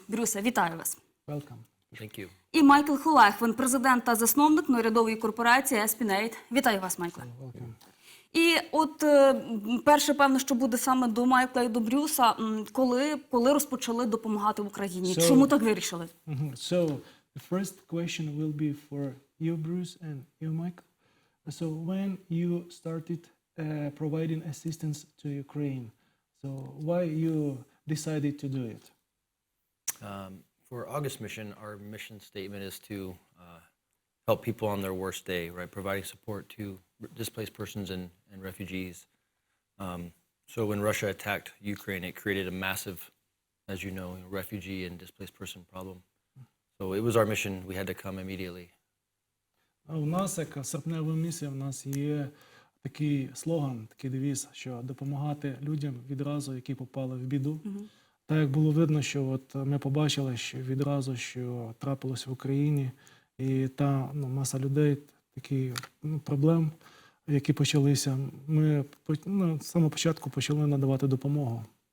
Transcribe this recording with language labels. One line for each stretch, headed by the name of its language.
Ukrainian: Брюсе, вітаю вас!
English: Welcome. Thank you.
Ukrainian: І Майкл Холехвин, президент та засновник неурядової корпорації Espinate. Вітаю вас, Майкле. І от перше, певно, що буде саме до Майкла і до Брюса, коли розпочали допомагати в Україні? Чому так вирішили?
English: So, the first question will be for you, Bruce, and you, Michael. So, when you started providing assistance to Ukraine, so why you decided to do it? For August Mission, our mission statement is to help people on their worst day, right? Providing support to displaced persons and refugees. So when Russia attacked Ukraine, it created a massive, as you know, refugee and displaced person problem. So it was our mission. We had to come immediately.
Ukrainian: У нас, як серпнева місія, в нас є такий слоган, такий девіз, що допомагати людям відразу, які попали в біду. Так як було видно, що от ми побачили, що відразу, що трапилось в Україні, і та маса людей, такі проблем, які почалися, ми з самого початку почали надавати допомогу.